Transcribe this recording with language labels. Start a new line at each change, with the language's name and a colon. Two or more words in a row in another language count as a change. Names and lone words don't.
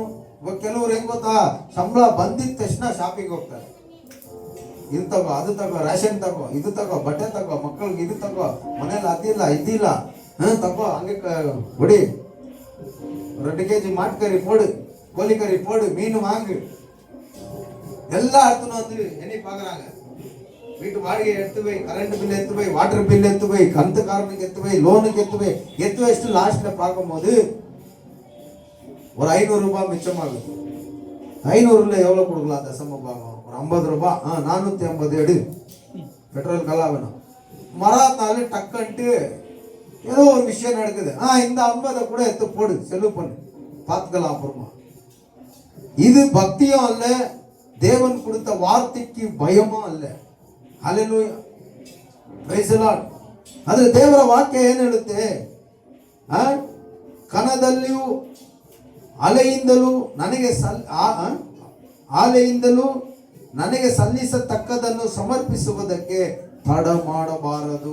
Kannada: ಕೆಲವರು ಹೆಂಗ್ ಗೊತ್ತಾ, ಸಂಬಳ ಬಂದಿದ ತಕ್ಷಣ ಶಾಪಿಂಗ್ ಹೋಗ್ತಾರೆ. ಇದು ತಗೋ, ಅದು ತಗೋ, ರೇಷನ್ ತಗೋ, ಇದು ತಗೋ, ಬಟ್ಟೆ ತಗೋ, ಮಕ್ಕಳಿಗೆ ಇದು ತಗೋ, ಮನೇಲಿ ಅದಿಲ್ಲ ಇದಿಲ್ಲ ತಗೋ, ಹಂಗೆ ಹೊಡಿ, 2 kg
Tamil: மாட்டுக்கறி போடு, கோழிக்கறி போடு, மீனு வாங்கு எல்லாம் எடுத்துன்னு வந்து எண்ணி பார்க்குறாங்க. வீட்டு வாடகை எடுத்து போய், கரண்ட் பில் எடுத்து போய், வாட்டர் பில் எடுத்து போய், கந்துக்காரனுக்கு எடுத்து போய், லோனுக்கு எடுத்து வச்சுட்டு லாஸ்ட்ல பார்க்கும்போது ஒரு 500 ரூபாய் மிச்சமாகுது. 500ல எவ்வளவு கொடுக்கலாம் தசம பாகம்? ஒரு 50 ரூபாய். 450 எடு, பெட்ரோல் கலாவணும். மறாத்தாலும் டக்குன்ட்டு ஏதோ ஒரு விஷயம் நடக்குது. இந்த 50 கூட எடுத்து போடு, செலவு பண்ணு, பார்த்துக்கலாம் அப்புறமா. இது பக்தியும் அல்ல, தேவன் கொடுத்த வார்த்தைக்கு பயமும் அல்ல.
Kannada: ಹಲ್ಲೆಲೂಯಾ,
English: Praise the Lord.
Kannada: ಆದ್ರೆ ದೇವರ ವಾಕ್ಯ ಏನು ಹೇಳುತ್ತೆ? ಕಣದಲ್ಲಿಯೂ ಅಲೆಯಿಂದಲೂ ನನಗೆ ಸಲ್ಲಿಸತಕ್ಕದನ್ನು ಸಮರ್ಪಿಸುವುದಕ್ಕೆ ತಡ ಮಾಡಬಾರದು.